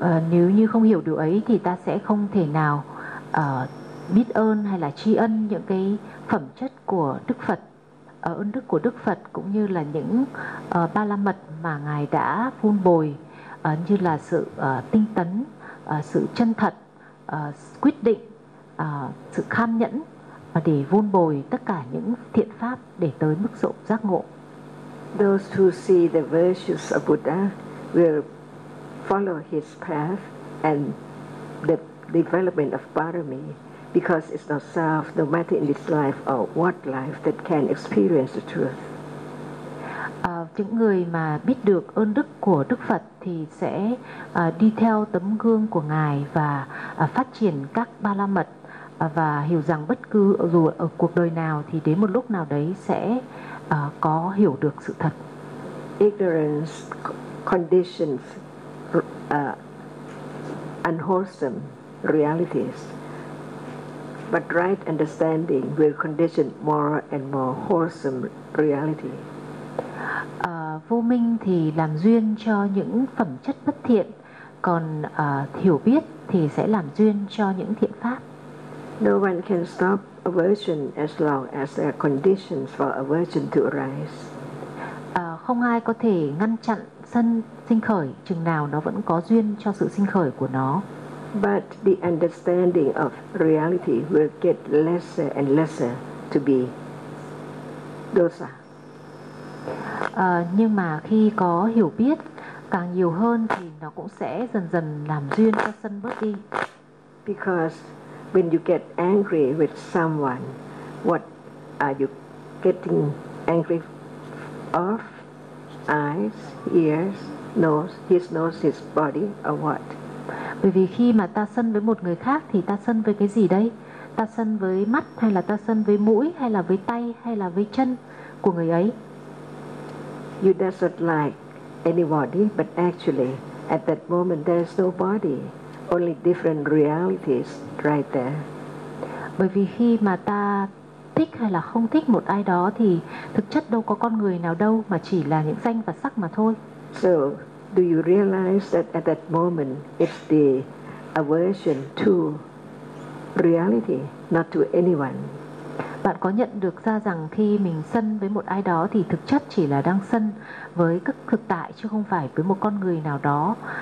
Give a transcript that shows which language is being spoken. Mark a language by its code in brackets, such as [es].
[vi] Nếu như không hiểu điều ấy thì ta sẽ không thể nào biết ơn hay là tri ân những cái phẩm chất của Đức Phật, ơn đức của Đức Phật cũng như là những ba la mật mà Ngài đã phun bồi, như là sự tinh tấn, sự chân thật, quyết định, sự kham nhẫn, để vun bồi tất cả những thiện pháp để tới mức độ giác ngộ. [en] Those who see the virtues of Buddha will follow his path and the development of parami, because it's not self, no matter in this life or what life, that can experience the truth. [vi] Những người mà biết được ơn đức của Đức Phật thì sẽ đi theo tấm gương của Ngài và phát triển các ba la mật, và hiểu rằng bất cứ dù ở cuộc đời nào thì đến một lúc nào đấy sẽ có hiểu được sự thật. [en] Ignorance conditions unwholesome realities, but right understanding will condition more and more wholesome reality. [vi] Vô minh thì làm duyên cho những phẩm chất bất thiện, còn hiểu biết thì sẽ làm duyên cho những thiện pháp. [en] No one can stop aversion as long as there are conditions for aversion to arise. [vi] Không ai có thể ngăn chặn sân sinh khởi chừng nào nó vẫn có duyên cho sự sinh khởi của nó. [en] But the understanding of reality will get lesser and lesser to be dosa. [vi] Nhưng mà khi có hiểu biết càng nhiều hơn thì nó cũng sẽ dần dần làm duyên cho sân bớt đi. [en] Because when you get angry with someone, what are you getting angry of? Eyes, ears, nose, his body, or what? [vi] Bởi vì khi mà ta sân với một người khác thì ta sân với cái gì đây? Ta sân với mắt hay là ta sân với mũi hay là với tay hay là với chân của người ấy? [en] You doesn't like anybody, but actually at that moment there is no body. Only different realities right there. [vi] Bởi vì khi mà ta thích hay là không thích một ai đó thì thực chất đâu có con người nào đâu, mà chỉ là những danh và sắc mà thôi. [en] So, do you realize that at that moment it's the aversion to reality, not to anyone? [vi] Bạn có nhận được ra rằng khi mình sân với một ai đó thì thực chất chỉ là đang sân với các thực tại chứ không phải với một con người nào đó